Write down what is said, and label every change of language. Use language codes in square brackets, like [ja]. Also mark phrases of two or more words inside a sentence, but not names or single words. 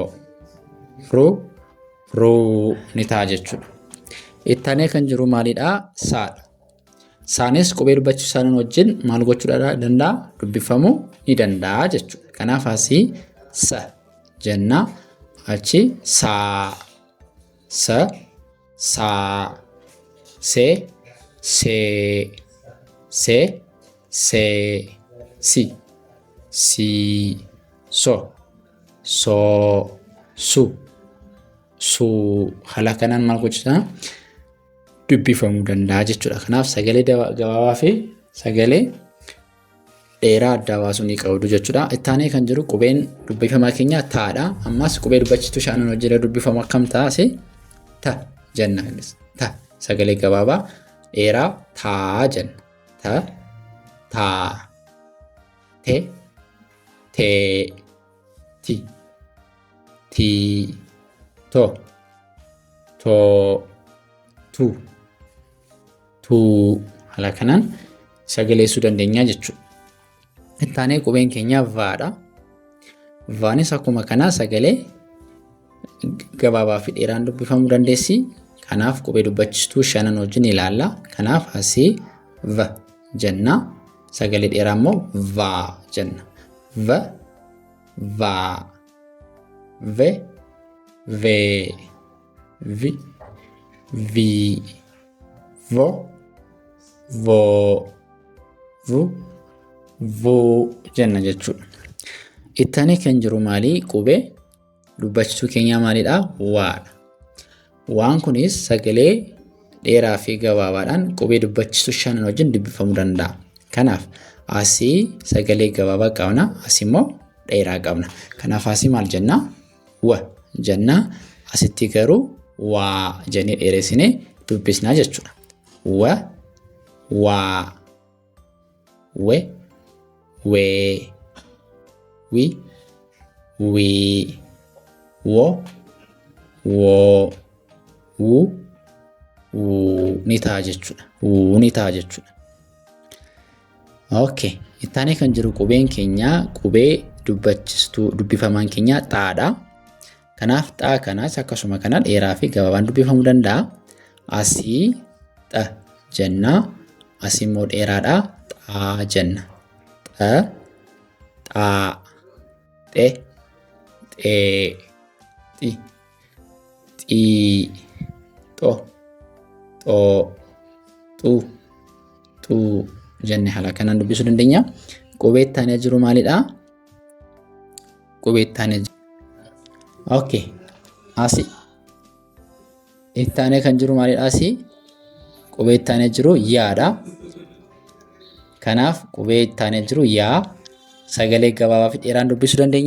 [om] Ru, ruu ni ta'a jechuudha. Ittaanee kan jiru maalidha? Saadha. Saanis qubee dubbachistuu saanin wajjin maal gochuu danda'a? Dubbifamuu ni danda'a jechuudha. Kanaaf asii sa jenna. Achi saa, sa, saa, see, see, see, see, si, sii, so, soo, su, suu. Haala kanaan maal gochuudha? Dubbifamuu danda'a jechuudha. Kanaaf sagalee gabaabaa fi sagalee dheeraa adda baasuu ni qabdu jechuudha. Ittaanee kan jiru qubeen dubbifamaa keenya taadha. Ammas qubee dubbachituu shanan wajjin dubbifamu akkam ta'a? Ta jenna. Ta sagalee gabaabaa dheeraa taa jenna. Ta, taa, te, tee, ti, tii, to, too, tu, tuu. Haala kanaan sagaleessuu dandeenya jechuudha. Ittaanee qubeen keenya vaadha. Vaanis akkuma kanaa sagalee gabaabaa fi dheeraan dubbifamuu dandeessi. Kanaaf qubee dubbachistuu shanan wajjin ilaalla. Kanaaf asii va jenna. Sagalee dheeraa immoo vaa jenna. Va, vaa, ve, vee, vi, vii, vo, voo, vu, vuu jenna jechuudha. Ittaanee kan jiru maali? Qubee dubbachistuu keenyaa maalidha? Waadha. Waan kunis sagalee dheeraa fi gabaabaadhaan qubee dubbachistuu shanan wajjin dubbifamuu danda'a. Kanaaf asii sagalee gabaabaa qabna. Asii immoo dheeraa qabna. Kanaaf asii maal jenna? Wa jenna. Asitti garuu waa jennee dheeressinee dubbisnaa jechuudha. Wa, waa, we, wee, wi, wii, wo, woo, wu, wuu ni ta'a jechuudha. Wuu ni ta'a jechuudha. Okay. Ittaanee kan jiru qubeen keenya qubee dubbifamaan keenya xaadha. Kanaaf xaa kanaas akkasuma kana dheeraa fi gabaabaan dubbifamuu danda'a. Asii xa jenna. Asii immoo dheeraadha. Xaa jenna. Xa, xaa, xe, xee, xi, xii, xo, xoo, xuu, xuu jennee haala kanaan dubbisuu dandeenya. Qubee ittaanee jiru maalidha? Qubee ittaanee jiru. Okay. Asii ittaanee kan jiru maalidha? Asii qubee ittaanee jiru yaadha. Kanaaf qubee ittaanee jiru yaa sagalee gabaabaa fi dheeraan dubbisuu dandeenya.